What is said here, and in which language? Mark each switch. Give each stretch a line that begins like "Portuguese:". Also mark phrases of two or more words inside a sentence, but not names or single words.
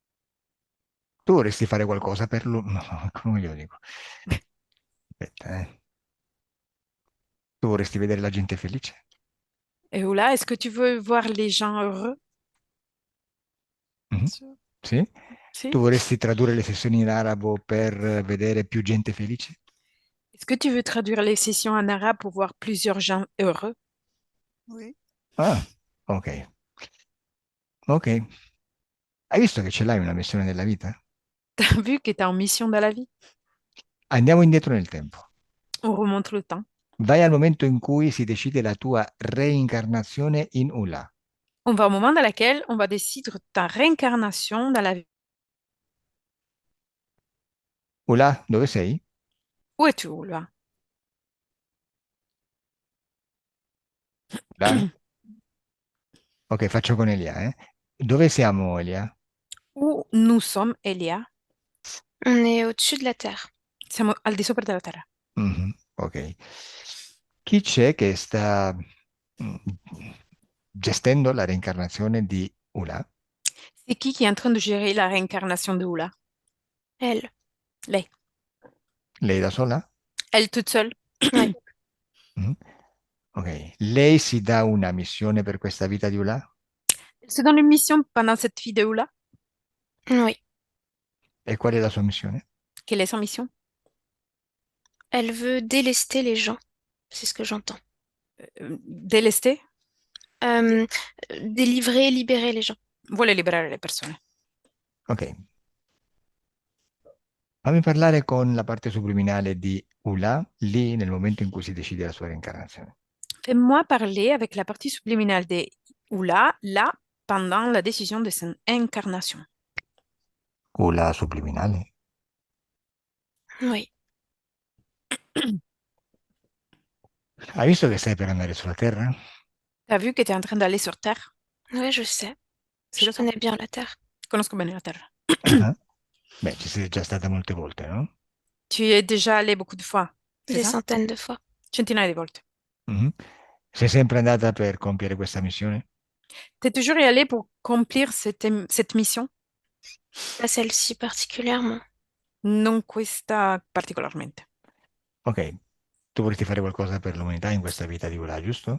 Italian: tu vorresti fare qualcosa per lui? No, come glielo dico? Aspetta, eh. Tu vorresti vedere la gente felice?
French: Et Oula, est-ce que tu veux voir les gens heureux? Mhm. Sûr.
Italian: Sì? Si. Tu vorresti tradurre le sessioni in arabo per vedere più gente felice?
French: Est-ce que tu veux traduire les sessions en arabe pour voir plusieurs gens heureux? Oui. Ah, ok. Ok.
Italian: Hai visto che ce l'hai una missione nella vita?
French: T'as vu que t'es en mission dans la vie?
Italian: Andiamo indietro nel tempo.
French: On remonte le temps.
Italian: Vai al momento in cui si decide la tua reincarnazione in Ula.
French: On va au moment dans lequel on va décider ta réincarnation dans la vie.
Italian: Ula, dove sei?
French: Où es-tu, Oula?
Italian: Ula? Ok, faccio con Elia, eh. Dove siamo, Elia?
French: Où nous sommes, Elia? On est au-dessus de la Terre.
Italian: Siamo al di sopra della terra. Mhm, ok. Chi c'è che sta mm, gestendo la reincarnazione di Ula?
French: C'est qui est en train de gérer la réincarnation de Oula? Elle.
Italian: Lei. Lei da sola?
French: Elle toute seule? Ouais. Mhm, ok.
Italian: Lei si dà una missione per questa vita di Ula?
French: Elle se donne une mission pendant cette vie de Oula? Oui.
Italian: E qual è la sua missione?
French: Quelle est sa mission? Elle veut délester les gens. C'est ce que j'entends. Délester? Euh, Délivrer, libérer les gens.
Italian: Vuole liberare le persone. Ok. Fammi parlare con la parte subliminale di Ula, lì nel momento in cui si decide la sua reincarnazione.
French: Fais-moi parler avec la partie subliminale de Oula, là, pendant la décision de son incarnation.
Italian: Ula subliminale.
French: Oui.
Italian: Hai visto che stai per andare sulla Terra?
French: T'as vu que tu es en train d'aller sur Terre? Ouais, je sais. C'est Je le ça. connais bien la Terre.
Italian: Conosco bene la Terra. Ah, beh, ci sei già stata molte volte, no?
French: Tu y es déjà allé beaucoup de fois, c'est Des ça? centaines de fois.
Italian: Centinaia di volte. Mhm. Sei sempre andata per compiere questa missione?
French: T'es toujours y allé pour accomplir cette mission? Pas celle-ci particulièrement.
Italian: Non questa particolarmente. Ok, tu vorresti fare qualcosa per l'umanità in questa vita di Ula, giusto?